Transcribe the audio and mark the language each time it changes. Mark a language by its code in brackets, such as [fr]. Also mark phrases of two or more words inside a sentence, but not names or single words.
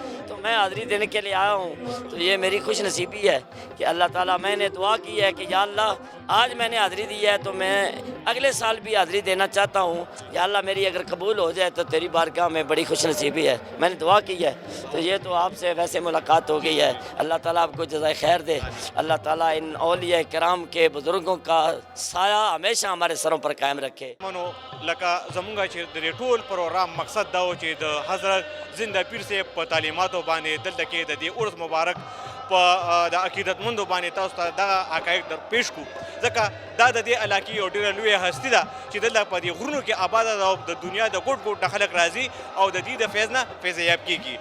[ur] تو میں حاضری دینے کے لیے آیا ہوں, تو یہ میری خوش نصیبی ہے کہ اللہ تعالیٰ, میں نے دعا کی ہے کہ یا اللہ آج میں نے حاضری دی ہے تو میں اگلے سال بھی حاضری دینا چاہتا ہوں. یا اللہ میری اگر قبول ہو جائے تو تیری بارگاہ میں بڑی خوش نصیبی ہے. میں نے دعا کی ہے, تو یہ تو آپ سے ویسے ملاقات ہو گئی ہے. اللہ تعالیٰ آپ کو جزائے خیر دے. اللہ تعالیٰ ان اولیاء کرام کے بزرگوں کا سایہ ہمیشہ ہمارے سروں پر قائم رکھے. [ps] منو لکه زمونږ چې د ټول پروګرام مقصد دا و چې د حضرت زنده پیر صاحب په تعلیماتو باندې دلته کې د دې عرس مبارک په د عقیدتمندو باندې تاسو ته دغه حقایق در پیش کړو, ځکه دا د دې علاقې یو ډېره لویه هستي ده چې دلته په دې غرونو کې آباده ده او د دنیا د ګوټ ګوټ نه خلک راځي او د دې د فیض نه فیضیاب کېږي.